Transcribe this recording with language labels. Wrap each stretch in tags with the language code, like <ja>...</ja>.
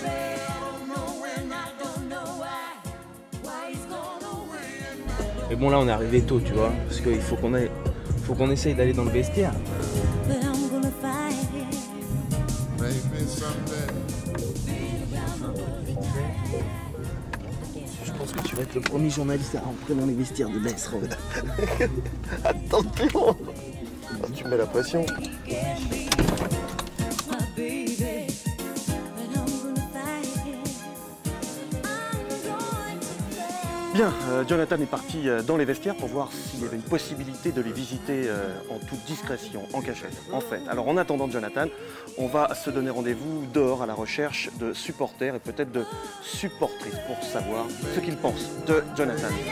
<en>I don't know when, I don't know why he's gone away.</en> <fr>Mais bon, là, on est arrivé tôt, tu vois, parce qu'il faut qu'on essaye d'aller dans le vestiaire.</fr> <en>But I'm gonna fight it.</en> <fr>Je pense que tu vas être le premier journaliste à rentrer dans les vestiaires de l'AS Rome. Attention. Tu me mets la pression.</fr> <en>My baby, but I'm gonna fight it. I'm going to play.</en> <fr>Bien, Jonathan est parti dans les vestiaires pour voir s'il y avait une possibilité de les visiter en toute discrétion, en cachette, en fait. Alors en attendant Jonathan, on va se donner rendez-vous dehors à la recherche de supporters et peut-être de supportrices pour savoir ce qu'ils pensent de Jonathan.</fr>